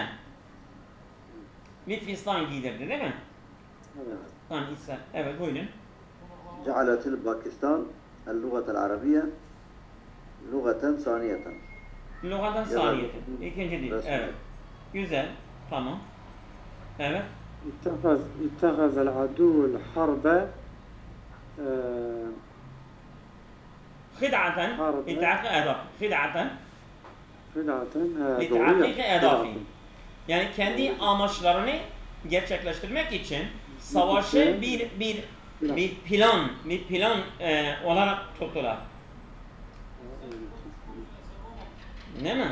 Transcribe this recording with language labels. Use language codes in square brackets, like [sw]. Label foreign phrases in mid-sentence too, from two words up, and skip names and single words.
[tr] Bir fistan giydirdi değil mi? Evet. Kamisen. Evet buyurun. [ar] جعلت باكستان اللغة العربية لغة ثانية. لغة ثانية. [tr] İkinci dil. Evet. Güzel. Tamam. Evet. [ar] اتخذ العدو الحرب خدعة لتحقيق أهداف. خدعة [tr] doğru ya. Yani kendi amaçlarını gerçekleştirmek için savaşı bir plan olarak tuttular. Değil mi?